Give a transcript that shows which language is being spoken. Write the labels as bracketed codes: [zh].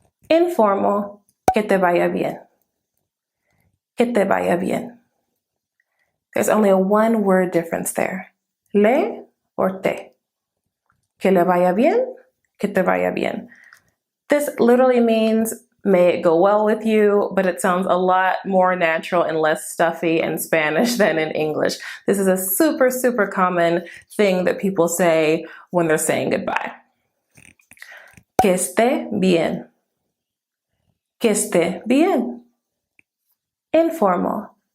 [es] Informal, que te vaya bien. Que te vaya bien. [en] There's only a one word difference there. Le or te. [es] que le vaya bien, que te vaya bien. [en] This literally means may it go well with you, but it sounds a lot more natural and less stuffy in Spanish than in English. This is a super, super common thing that people say when they're saying goodbye. [es] Que esté bien. Que esté bien. Informal.